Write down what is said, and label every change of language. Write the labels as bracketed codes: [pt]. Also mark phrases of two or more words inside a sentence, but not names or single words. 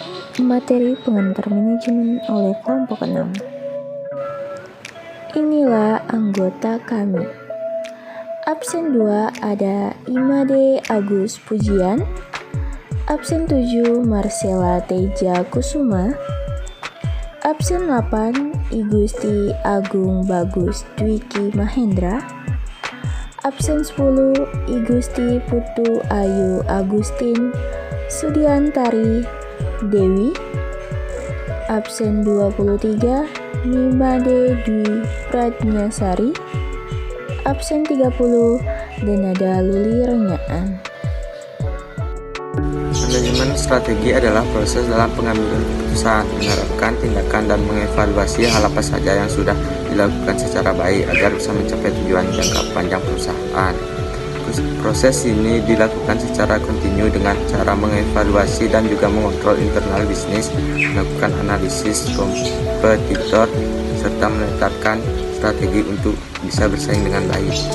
[id] Materi pengantar manajemen oleh kelompok 6. Inilah anggota kami. Absen 2 ada Imade Agus Pujian. Absen 7 Marcella Teja Kusuma. Absen 8 Igusti Agung Bagus Dwiki Mahendra. Absen 10 Igusti Putu Ayu Agustin Sudiantari Dewi. Absen 23 Nimade Dwi Pradnyasari. Absen 30 Denada Luli Renyaan. Manajemen strategi adalah proses dalam pengambilan keputusan, menerapkan tindakan dan mengevaluasi hal apa saja yang sudah dilakukan secara baik agar bisa mencapai tujuan jangka panjang perusahaan. Proses ini dilakukan secara kontinu dengan cara mengevaluasi dan juga mengontrol internal bisnis, melakukan analisis kompetitor, serta menetapkan strategi untuk bisa bersaing dengan baik.